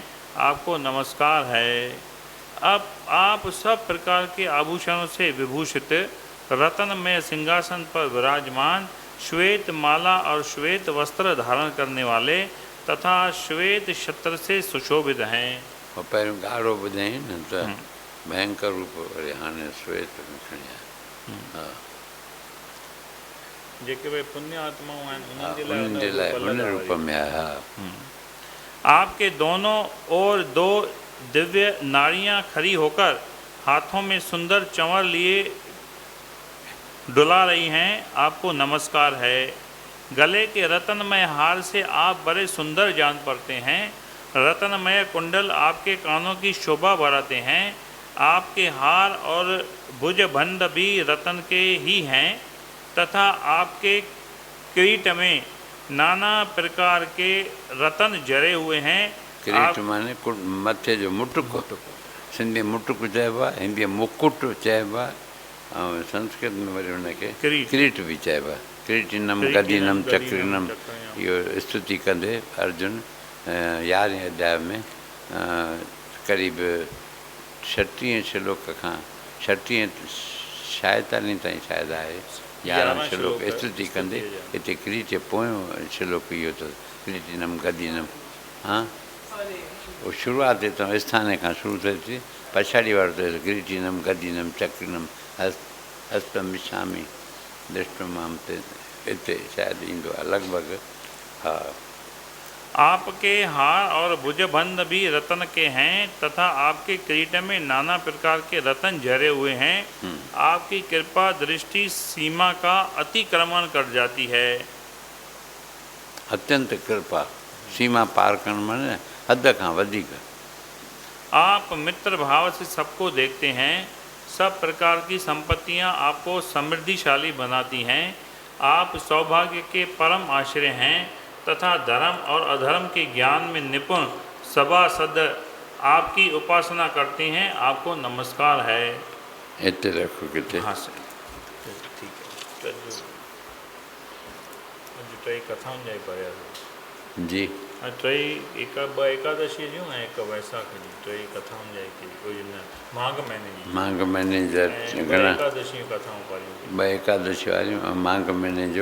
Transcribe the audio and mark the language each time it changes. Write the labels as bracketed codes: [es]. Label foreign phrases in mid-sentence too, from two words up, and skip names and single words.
[hi] आपको नमस्कार है। अब आप सब प्रकार के आभूषणों से विभूषित रत्नमय सिंहासन पर विराजमान, श्वेत माला और श्वेत वस्त्र धारण करने वाले तथा श्वेत छत्र से सुशोभित हैं। [sd] और पहिरियों ॻाढ़ो ॿुधाई न त भयंकर रूप वरी हाणे श्वेत में खणी आया। हा। जेके भई पुण्य आत्माऊं आहिनि हा, उन्हनि जे लाइ उन रूप में आया। हा। [hi] आपके दोनों ओर दो दिव्य नारियां खड़ी होकर हाथों में सुंदर चंवर लिए डुला रही हैं। आपको नमस्कार है। गले के रत्नमय हार से आप बड़े सुंदर जान पड़ते हैं। रत्नमय कुंडल आपके कानों की शोभा बढ़ाते हैं। आपके हार और भुजबंध भी रत्न के ही हैं तथा आपके किरीट में नाना प्रकार के रत्न जड़े हुए हैं। [sd] किरीट माने मथे जो मुटुक, सिंधी मुटुक चइबो आहे, हिंदी मुकुट चइबो आहे, ऐं संस्कृत में वरी हुनखे किरीट बि चइबो आहे। [sa] किरीटिनम गदीनम चक्रिनम, [sd] इहो स्तुति कंदे अर्जुन 11वें अध्याय में क़रीब 36 श्लोक खां 36 46 ताईं शायदि आहे 11 श्लोक स्तुति कंदे हिते किरीट पोयों श्लोक इहो अथसि, [sa] किरीटिनम गदीनम। [sd] हा। वो शुरूआत हितां स्थाने खां शुरू थिए थी, पछाड़ी वारो अथसि [sa] किरीटिनम गदीनम चक्रिनम हस्तम विछामी दृष्टमाम [sd] ते हिते शायदि ईंदो आहे लॻभॻि। हा। [hi] आपके हार और भुजबंध भी रत्न के हैं तथा आपके किरीट में नाना प्रकार के रत्न झरे हुए हैं। आपकी कृपा दृष्टि सीमा का अतिक्रमण कर जाती है। [sd] अत्यंत कृपा, सीमा पार करण माने हद खां वधीक। [hi] आप मित्र भाव से सबको देखते हैं। सब प्रकार की संपत्तियां आपको समृद्धिशाली बनाती हैं। आप सौभाग्य के परम आश्रय हैं तथा धर्म और अधर्म के ज्ञान में निपुण सभासद आपकी उपासना करते हैं। आपको नमस्कार है। इतने रखो कितने। हाँ सर, ठीक है। [sd] टई कथाउनि जा ई पढ़िया जी। टई ॿ एकादशी जूं ऐं हिकु वैसाखी जूं, टई कथाउनि जा ई कोई न माघ महीने जी, माघ महीने जा घणा एकादशी कथाऊं पढ़ियूं, 2 एकादशी वारियूं ऐं माघ महीने जो